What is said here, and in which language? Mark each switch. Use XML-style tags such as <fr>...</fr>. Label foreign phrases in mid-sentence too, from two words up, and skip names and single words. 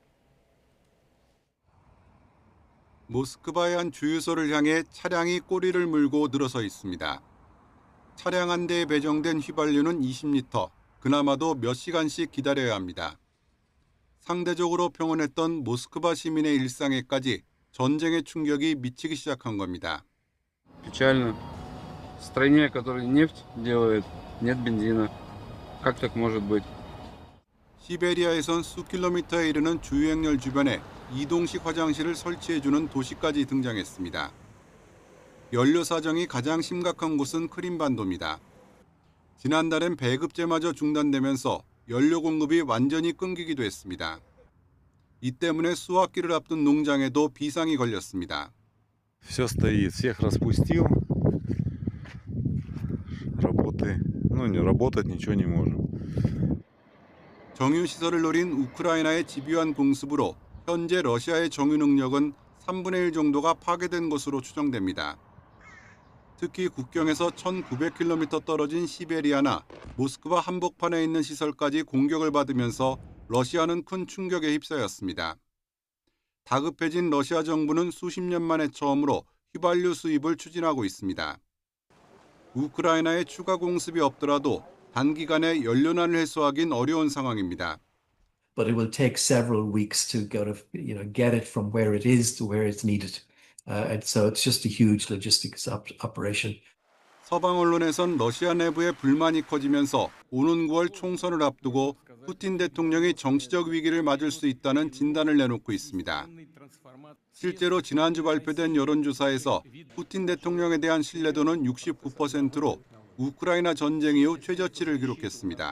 <ko>모스크바의 한 주유소를 향해 차량이 꼬리를 물고 늘어서 있습니다. 차량 한 대에 배정된 휘발유는 20리터, 그나마도 몇 시간씩 기다려야 합니다. 상대적으로 평온했던 모스크바 시민의 일상에까지 전쟁의 충격이 미치기 시작한 겁니다.</ko> <ru>Печально. В стране, которая нефть делает, нет бензина. Как так может быть?</ru> <ko>시베리아에선 수킬로미터에 이르는 주유행렬 주변에 이동식 화장실을 설치해주는 도시까지 등장했습니다. 연료 사정이 가장 심각한 곳은 크림반도입니다. 지난달엔 배급제마저 중단되면서 연료 공급이 완전히 끊기기도 했습니다. 이 때문에 수확기를 앞둔 농장에도 비상이 걸렸습니다.</ko> <ru>Все стоит, всех распустил. Работы, не работать ничего не можем.</ru> <ko>정유시설을 노린 우크라이나의 집요한 공습으로 현재 러시아의 정유 능력은 3분의 1 정도가 파괴된 것으로 추정됩니다. 특히 국경에서 1,900km 떨어진 시베리아나 모스크바 한복판에 있는 시설까지 공격을 받으면서 러시아는 큰 충격에 휩싸였습니다. 다급해진 러시아 정부는 수십 년 만에 처음으로 휘발유 수입을 추진하고 있습니다. 우크라이나에 추가 공습이 없더라도 단기간에 연료난을 해소하긴 어려운 상황입니다.</ko> <en>But it will take several weeks to get it from where it is to where it's needed. And so it's just a huge logistics operation.</en> <ko>서방 언론에선 러시아 내부의 불만이 커지면서 오는 9월 총선을 앞두고 푸틴 대통령이 정치적 위기를 맞을 수 있다는 진단을 내놓고 있습니다. 실제로 지난주 발표된 여론조사에서 푸틴 대통령에 대한 신뢰도는 69%로 우크라이나 전쟁 이후 최저치를 기록했습니다.</ko>